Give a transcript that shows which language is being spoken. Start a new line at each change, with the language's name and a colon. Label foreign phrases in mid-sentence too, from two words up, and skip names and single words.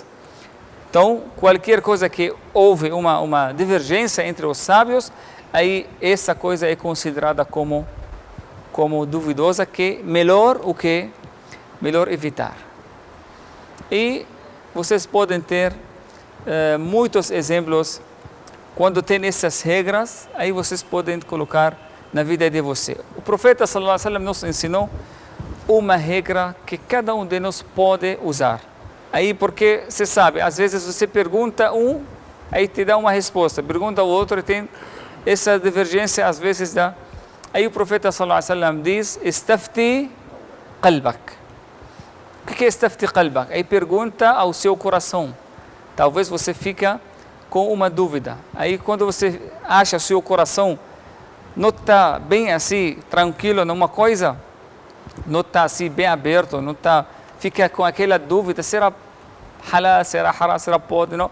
Portuguese: Então, qualquer coisa que houve uma divergência entre os sábios, aí essa coisa é considerada como duvidosa, que melhor o que? Melhor evitar. E vocês podem ter muitos exemplos. Quando tem essas regras, aí vocês podem colocar na vida de você. O profeta
Arabic: صلى الله عليه وسلم
Portuguese: nos ensinou uma regra que cada um de nós pode usar. Aí, porque você sabe, às vezes você pergunta aí te dá uma resposta, pergunta ao outro e tem essa divergência, às vezes dá. Aí o profeta
Arabic: صلى الله عليه وسلم
Portuguese: diz:
Arabic: "استفت قلبك".
Portuguese: O que é
Arabic: استفت قلبك?
Portuguese: Aí pergunta ao seu coração. Talvez você fica com uma dúvida. Aí quando você acha o seu coração não está bem assim, tranquilo numa coisa, não está assim bem aberto, fica com aquela dúvida, será halal, será haram, será pode, não?